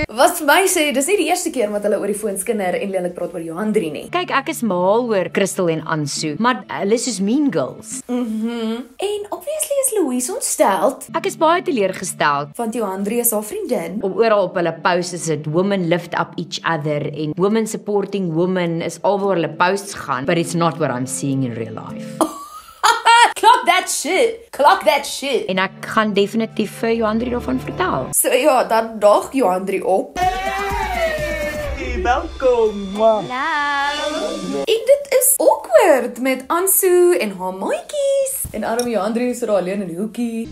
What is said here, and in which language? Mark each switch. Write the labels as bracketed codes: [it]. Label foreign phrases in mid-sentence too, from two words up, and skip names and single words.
[af] Wat vir my sê, dis nie die eerste keer wat hulle oor die foon skinder en lelik praat oor Johandri nie. Kyk, ek is mal oor Crystal en Ansu, maar hulle is soos [en] mean girls. [af] En obviously is Louise ontsteld, Ek is baie teleurgesteld. want Johandri is haar vriendin. Op oral op hulle posts is dit [en] women lift up each other [af] en [en] women supporting women [af] is al waar hulle posts gaan, [en] but it's not what I'm seeing in real life. Clock that shit. [af] En ek gaan definitief vir Johandri daarvan vertel. So ja, dan daag Johandri op. Welkom. En dit is awkward met Ansu en haar maatjies. En arme Johandri is er alleen in die hoekie.